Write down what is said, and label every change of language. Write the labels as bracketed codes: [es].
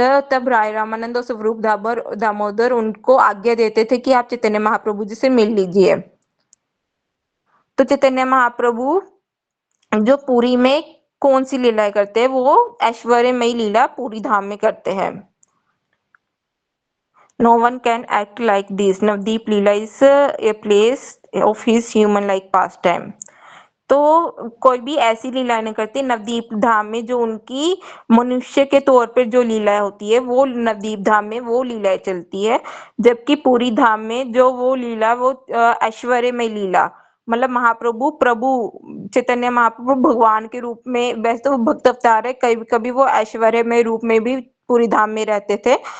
[hi] तब राय रामानंद और स्वरूप दामोदर उनको आज्ञा देते थे कि आप चैतन्य महाप्रभु जी से मिल लीजिए। तो चैतन्य महाप्रभु जो पुरी में कौन सी लीलाएं करते हैं, वो ऐश्वर्यमयी लीला पूरी धाम में करते हैं। [en] No one can act like this. Navdeep Leela is a place of his human like pastime. [hi] तो कोई भी ऐसी लीलाएं नहीं करती नवदीप धाम में जो उनकी मनुष्य के तौर पर जो लीलाएं होती है वो नवदीप धाम में वो लीलाएं चलती है। जबकि पूरी धाम में जो वो लीला वो ऐश्वर्यमय लीला मतलब प्रभु चैतन्य महाप्रभु भगवान के रूप में, वैसे तो वो भक्त अवतार है, कभी कभी वो ऐश्वर्यमय रूप में भी पूरी धाम में रहते थे।